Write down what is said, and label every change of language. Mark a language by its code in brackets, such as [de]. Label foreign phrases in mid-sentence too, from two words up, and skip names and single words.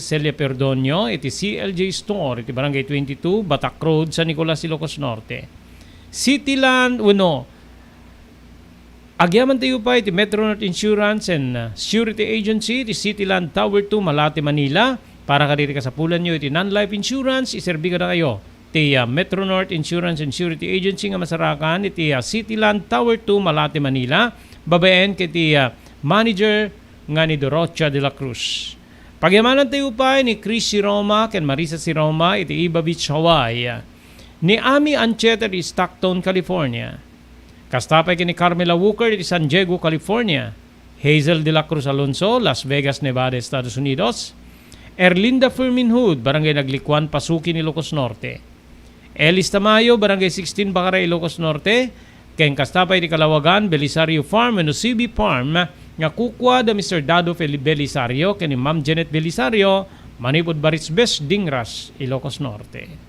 [ilo] Celia Perdonio, iti CLJ Store, iti Barangay 22, Batak Road, San Nicolas, Ilocos Norte. Cityland, agyaman tayo pa iti Metro North Insurance and Surety Agency, iti Cityland Tower 2, Malate, Manila. Para kadiri kasapulan nyo, iti [en] non-life insurance, [ilo] iserbi ka na kayo. Iti Metro North Insurance and Surety Agency nga masarakan, iti Cityland Tower 2, Malate, Manila. Babaen kiti manager nga ni Dorocha de la Cruz. Pagyamanan tayo pa ni Chris si Roma ken Marisa si Roma iti Iba Beach, Hawaii. Ni Ami Ancheta di Stockton, California. Kastapay kini Carmela Walker di San Diego, California. Hazel de la Cruz Alonso, Las Vegas, Nevada, Estados Unidos. Erlinda Firminhood, Barangay Naglikwan, Pasuki, Ilocos Norte. Elis Tamayo, Barangay 16, Bacaray, Ilocos Norte. Ken kastapay di Kalawagan, Belisario Farm, Nusibi Farm, nga kukwa da Mr. Dado Belisario ken ni Ma'am Janet Belisario, Manipod Barisbes, Dingras, Ilocos Norte.